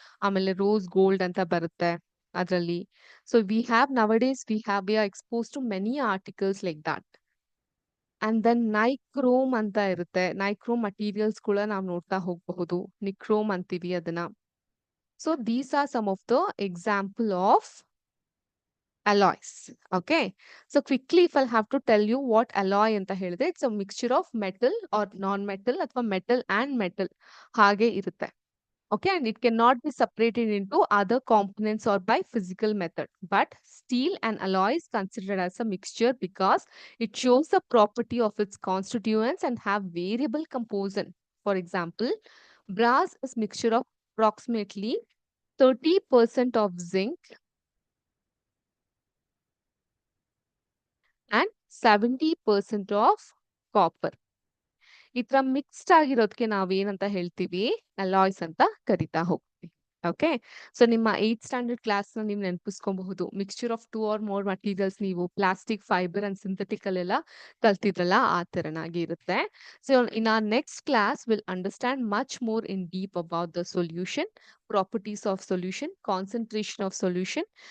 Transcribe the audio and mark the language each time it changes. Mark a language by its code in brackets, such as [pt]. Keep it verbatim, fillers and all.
[kn] ಆಮೇಲೆ rose gold ಅಂತ ಬರುತ್ತೆ ಅದರಲ್ಲಿ. [en] So we have nowadays we have we are expose to many articles like that. [kn] And then nichrome ಅಂತ ಇರುತ್ತೆ. Nichrome materials ಕೂಡ ನಾವು ನೋಡ್ತಾ ಹೋಗಬಹುದು, ನಿಕ್ರೋಮ್ ಅಂತೀವಿ ಅದನ್ನ. [en] So these are some of the example of alloys. Okay. So quickly, if I'll have to tell you what alloy [kn] ಅಂತ ಹೇಳಿದ್ರೆ, [en] it's a mixture of metal or non-metal [kn] ಅಥವಾ [en] metal and metal [kn] ಹಾಗೆ ಇರುತ್ತೆ. [en] Okay, and it cannot be separated into other components or by physical method. But steel and alloy is considered as a mixture because it shows the property of its constituents and have variable composition. For example, brass is mixture of approximately thirty percent of zinc and seventy percent of copper. [kn] ಈ ತರ mixed ಆಗಿರೋದಕ್ಕೆ ನಾವೇನಂತ ಹೇಳ್ತೀವಿ, alloys ಅಂತ ಕರಿತಾ ಹೋಗ್ತೀವಿ. Okay, so ನಿಮ್ಮ eight standard class ನ ನೀವು ನೆನಪಿಸ್ಕೊಬಹುದು. [en] mixture of two or more materials, [kn] ನೀವು ಪ್ಲಾಸ್ಟಿಕ್, ಫೈಬರ್ ಅಂಡ್ ಸಿಂಥೆಟಿಕ್ ಅಲ್ಲೆಲ್ಲ ಕಲ್ತಿದ್ರಲ್ಲ, ಆ ತರನಾಗಿ ಇರುತ್ತೆ. [en] So in our next class will understand much more in deep about the solution, properties of solution, concentration of solution.